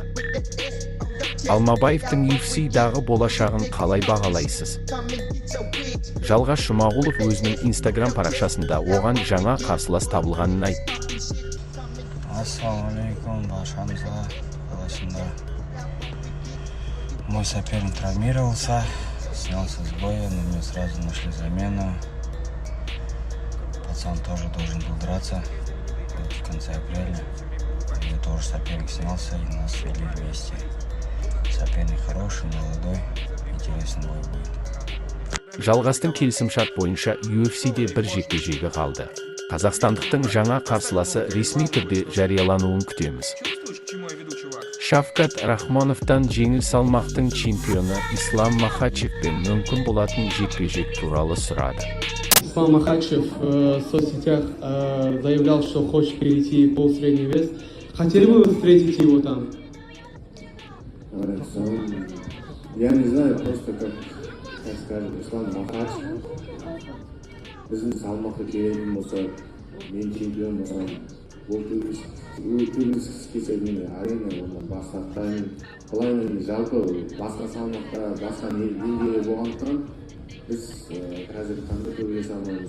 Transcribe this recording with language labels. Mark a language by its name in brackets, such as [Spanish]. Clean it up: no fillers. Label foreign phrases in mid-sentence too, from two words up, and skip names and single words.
[Kazakh] Алмабаевтың UFC-дағы болашағын қалай бағалайсыз? Жалғас Жұмағұлов өзінің Instagram парақшасында оған жаңа қарсылас табылғанын айтты. Ассалаумалейкум, баршаңызға. Қалайсыңдар? [Russian] Мой соперник травмировался, снялся с боя, но мне сразу нашли замену. Пацан тоже должен был драться в конце апреля. И тоже соперник снялся, и нас свели вместе. Соперник хороший, молодой, интересный бой будет. [Kazakh] Жалғастың келісімшарт бойынша UFC-де бір жекпе-жегі қалды. Қазақстандықтың жаңа қарсыласы ресми түрде жариялануын күтеміз. Шавкат Рахмоновтан жеңіл салмақтың чемпионы Ислам Махачевпен мүмкін болатын жекпе-жек туралы сұрады. [Russian] Ислам Махачев в соцсетях заявлял, что хочет перейти в полусредний вес. Хотели бы вы встретить его там? Я не знаю, просто как скажем, Ислам Махачев. [Kazakh] Біздің салмаққа келетін болса, мен чемпион болсам, ол төбелескісі келсе мені арена онан бас тартпаймын. Былай мен жалпы басқа салмақта, басқа деңгейде болғандықтан, біз қазір таңда төбелесе алмаймыз.